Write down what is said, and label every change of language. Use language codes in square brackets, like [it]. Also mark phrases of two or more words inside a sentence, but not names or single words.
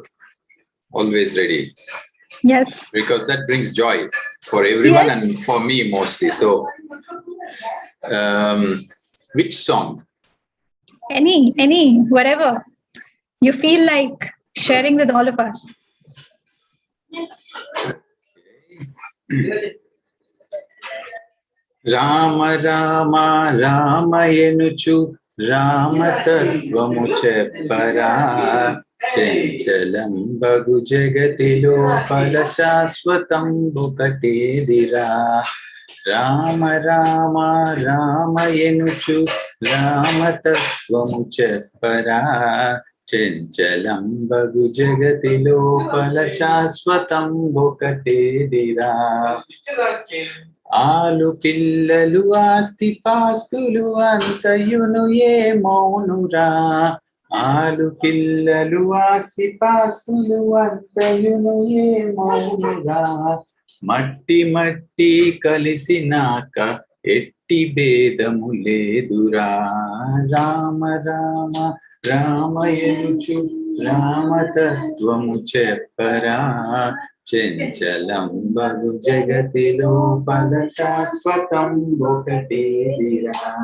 [en] Always ready. Yes. Because that brings joy for everyone Yes. and for me mostly. So, which song? Any, whatever you feel like sharing with all of us. [te] రామ రామ రామయనుచు రామతత్వము చెప్పరా చంచలం బగు జగతిలో పలశాశ్వతం బుకటేదిరా రామ రామ రామయనుచు రామతత్వము చెప్పరా చంచలం బగు జగతిలో పలశాశ్వతం బుకటేదిరా ఆలు పిల్లలు ఆస్తి పాస్తులు అంతయును ఏ మౌనురా ఆలు పిల్లలు ఆస్తి పాస్తులు అంతయును ఏ మౌనురా మట్టి మట్టి కలిసినాక ఎట్టి భేదము లేదురా రామ రామ రామయనుచు రామతత్వము చెప్పరా చంచలం బగు జగతిలో పద శాశ్వతం ఒకటేదిరా